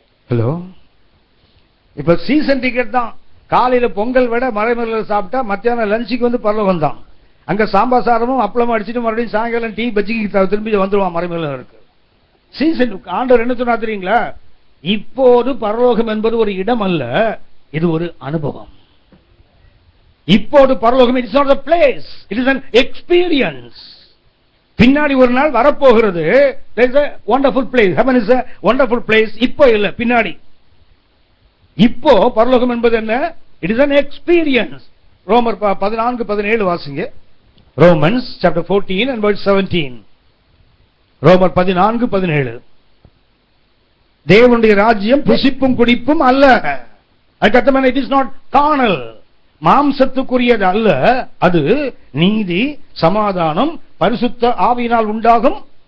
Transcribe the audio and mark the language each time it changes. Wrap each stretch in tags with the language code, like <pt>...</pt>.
<ta>Hello, இப்ப season ticket தான். காலையில பொங்கல் விட மறைமலையில சாப்பிட்டா மத்தியானம் லஞ்சுக்கு வந்து பரலோகம் தான். அங்க சாம்பார் சாதமும் அப்பளமும் அடிச்சுட்டு மறுபடியும் சாயங்காலம் டீ பஜ்ஜிக்கு திரும்பி வந்துருவான் மறைமலையில இருக்கு. சீசன் ஆண்டவர் என்ன சொன்னா தெரியுங்களா? இப்போது பரலோகம் என்பது ஒரு இடம் அல்ல, இது ஒரு அனுபவம். இப்போது பரலோகம்</ta> <en>It's not a place, it is an experience.</en> <ta>பின்னாடி ஒரு நாள் வரப்போகிறது.</ta> <en>there is a wonderful place,</en> <ta>heaven is a wonderful place. இப்போ இல்ல, பின்னாடி. இப்போ பரலோகம் என்பது என்ன?</ta> <en>it is an experience.</en> <ta>ரோமர் 14:17 வாசிங்க.</ta> <en>Romans chapter 14 and verse 17.</en> <ta>ரோமர் 14:17. தேவனுடைய ராஜ்யம் புசிப்பும் குடிப்பும் அல்ல. அதுக்கப்புறம்</ta> <en>it is not carnal,</en> <ta>மாம்சத்துக்குரியது அல்ல. அது நீதி, சமாதானம், பரிசுத்த ஆவியினால் உண்டாகும்.</ta>